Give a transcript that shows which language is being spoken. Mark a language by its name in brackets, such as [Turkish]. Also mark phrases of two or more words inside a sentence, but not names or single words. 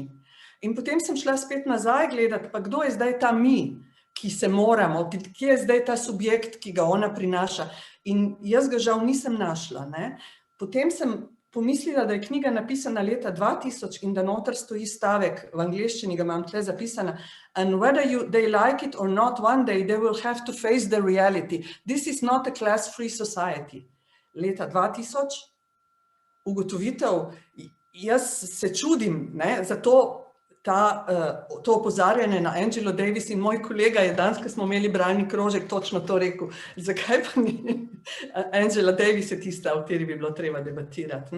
[Slovenian] In potem sem šla spet nazaj gledati, pa kdo je zdaj ta mi, ki se moramo, kje je zdaj ta subjekt, ki ga ona prinaša. In jaz ga žal nisem našla. Potem sem pomislila, da je knjiga napisana leta 2000 in da noter stoji stavek, v angleščini ga imam tle zapisana, [English] and whether they like it or not, one day they will have to face the reality. This is not a class-free society. [Slovenian] Leta 2000, ugotovitev, jaz se čudim, zato to opozarjanje na Angelo Davis, in moj kolega je danes, ko smo imeli bralni krožek, točno to rekel. Zakaj pa ni Angela Davis je tista, o kateri bi bilo treba debatirati.